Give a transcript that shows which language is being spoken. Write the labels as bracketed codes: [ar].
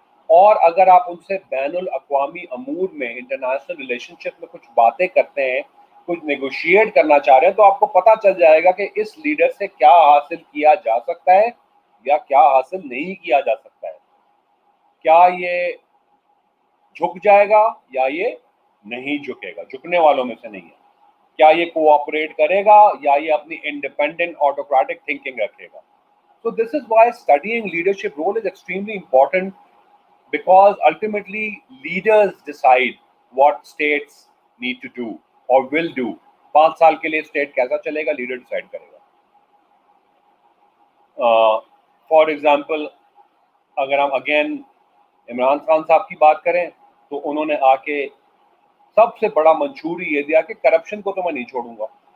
[ur] اور اگر آپ ان سے بین الاقوامی امور میں، انٹرنیشنل ریلیشن شپ میں کچھ باتیں کرتے ہیں، کچھ نیگوشیٹ کرنا چاہ رہے ہیں، تو آپ کو پتا چل جائے گا کہ اس لیڈر سے کیا حاصل کیا جا سکتا ہے یا کیا حاصل نہیں کیا جا سکتا ہے. کیا یہ جھک جائے گا یا یہ نہیں جھکے گا، جھکنے والوں میں سے نہیں ہے. کیا یہ کوآپریٹ کرے گا یا یہ اپنی انڈیپینڈنٹ آٹوکریٹک تھنکنگ رکھے گا. [en] So this is why studying leadership role is extremely important, because ultimately leaders decide what states need to do or will do. [ur] 5 سال کے لیے اسٹیٹ کیسا چلے گا، لیڈر ڈیسائیڈ کرے گا. [en] for example [ur] اگر ہم اگین عمران خان صاحب کی بات کریں تو انہوں نے آ کے سب سے بڑا منشور یہ دیا کہ کرپشن کو تو میں نہیں چھوڑوں گا.